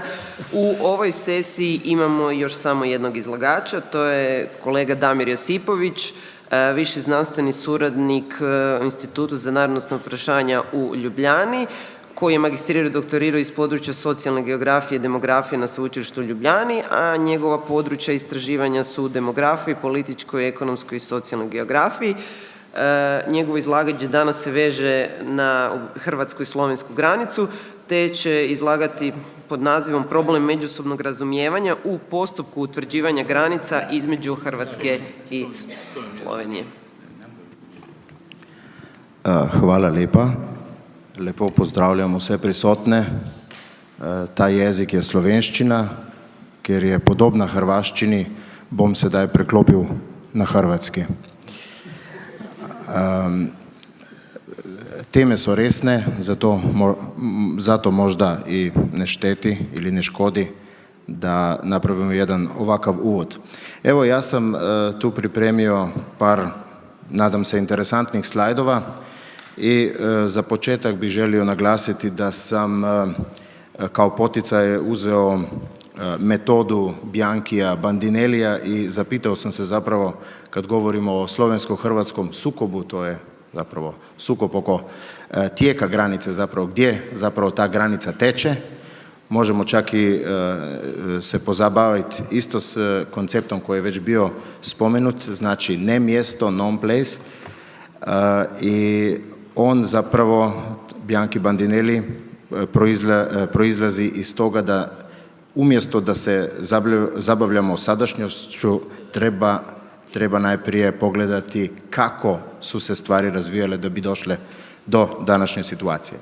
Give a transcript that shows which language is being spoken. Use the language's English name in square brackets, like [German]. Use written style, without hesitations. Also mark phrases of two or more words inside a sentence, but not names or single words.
[Croatian] U ovoj sesiji imamo još samo jednog izlagača, to je kolega Damir Josipović, viši znanstveni suradnik u Institutu za narodnostna vprašanja u Ljubljani, koji je magistrirao i doktorirao iz područja socijalne geografije i demografije na Sveučilištu u Ljubljani, a njegova područja istraživanja su demografiji, političkoj, ekonomskoj i socijalnoj geografiji. Njegovo izlaganje danas se veže na hrvatsku i slovensku granicu, te će izlagati pod nazivom Problem međusobnog razumijevanja u postupku utvrđivanja granica između Hrvatske i Slovenije. [Slovenian] Hvala lepa. Lepo pozdravljam vse prisotne. Ta jezik je slovenščina, ker je podobna hrvaščini, bom sedaj preklopil na hrvatski. [Croatian] Teme so resne, zato možda i ne šteti ili ne škodi da napravimo jedan ovakav uvod. Evo, ja sam tu pripremio par, nadam se, interesantnih slajdova i za početak bih želio naglasiti da sam kao poticaj uzeo metodu Biankija Bandinelija i zapitao sam se zapravo, kad govorimo o slovensko-hrvatskom sukobu, to je zapravo sukob oko tijeka granice, zapravo gdje zapravo ta granica teče. Možemo čak i se pozabaviti isto s konceptom koji je već bio spomenut, znači ne mjesto, [English] non place, [Croatian] i on zapravo, Bianchi Bandinelli, proizlazi iz toga da umjesto da se zabavljamo sadašnjošću, treba najprije pogledati kako su se stvari razvijale da bi došle do današnje situacije.